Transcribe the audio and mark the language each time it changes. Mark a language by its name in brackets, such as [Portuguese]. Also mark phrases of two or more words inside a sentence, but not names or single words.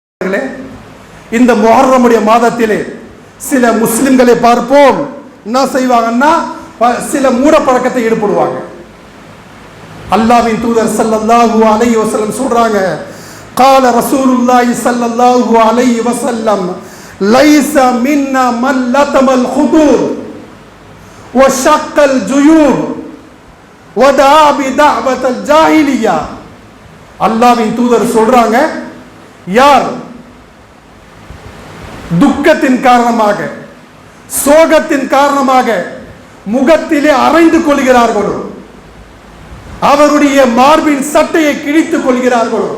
[Tamil] பெரியார்களே, இந்த முஹர்ரமுடைய மாதத்திலே சில முஸ்லிம்களை பார்ப்போம், என்ன செய்வாங்கன்னா சில மூட பழக்கத்தை ஈடுபடுவாங்க. அல்லாஹ்வின் தூதர் [Arabic] صلى الله عليه وسلم [Tamil] சொல்றாங்க, [Arabic] قال رسول الله صلى الله عليه وسلم ليس منا من لطم الخدود وشق الجيوب ودعا بدعوة الجاهلية. [Tamil] அல்லாஹ்வின் தூதர் சொல்றாங்க, யார் துக்கத்தின் காரணமாக சோகத்தின் காரணமாக முகத்திலே அரைந்து கொள்கிறார்களோ, அவருடைய மார்பின் சட்டையை கிழித்துக் கொள்கிறார்களோ,